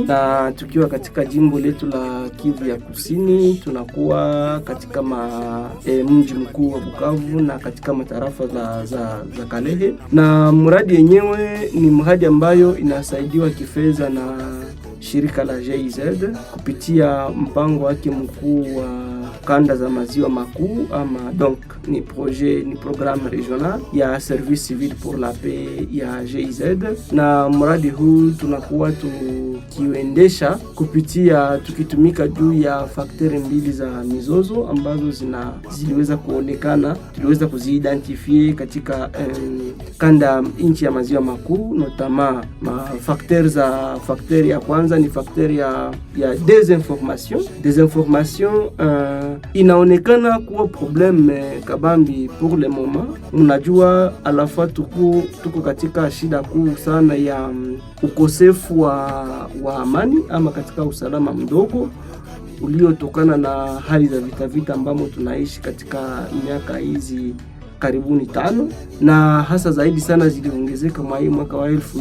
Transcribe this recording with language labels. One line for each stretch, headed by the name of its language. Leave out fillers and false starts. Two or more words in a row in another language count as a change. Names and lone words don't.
Swahili: Na tukiwa katika jimbo letu la Kivu ya Kusini tunakuwa katika mji mkuu wa Bukavu na katika matarafa za Kalehe. Na mradi yenyewe ni mradi ambayo inasaidiwa kifedha na shirika la GIZ kupitia mpango wake mkuu wa kanda za maziwa makuu, ama donc ni
French: programme regional
Swahili: ya
French: service civil pour la paix
Swahili: ya GIZ. Na mradi huu tunakuwa tukiendesha kupitia tukitumika juu ya fakteri mbili za mizozo ambazo ziliweza kuonekana, tuliweza kuziidentifie katika kanda nchi ya maziwa makuu, notama fakteri ya kwanza ni fakteri ya desinformation. Inaonekana kuwa probleme kabambi
French: pour le moment.
Swahili: Unajua alafa tuko katika shida kuu sana ya ukosefu wa amani ama katika usalama mdogo uliotokana na hali za vita ambamo tunaishi katika miaka hizi karibuni 5, na hasa zaidi sana ziliongezeka mwaka wa